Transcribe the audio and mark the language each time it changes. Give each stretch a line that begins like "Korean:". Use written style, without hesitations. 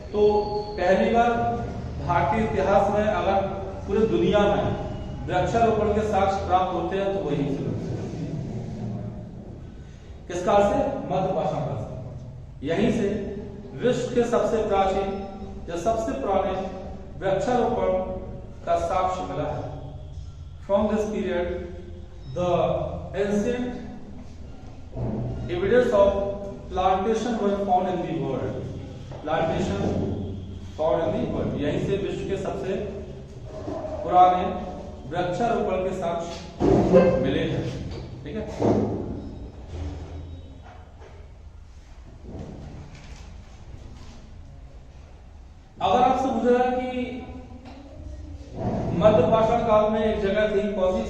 Hindi: तो पहली बार भारतीय इतिहास में अगर पूरे दुनिया में वृक्षारोपण के साक्ष्य प्राप्त होते हैं तो वही से होते हैं। किस काल से? मध्यपाषाण काल से। यहीं से विश्व के सबसे प्राचीन या सबसे पुराने वृक्षारोपण का साक्ष्य मिला है।
English: From this period the ancient evidence of plantation were found in the world. Plantation found in the world.
Hindi: यहीं से विश्व के सबसे पुराने वृक्षारोपण के साक्ष्य मिले हैं, ठीक है। अगर आपसे पूछा जाए कि मध्यपाषाण काल में एक जगह थी, कौन सी?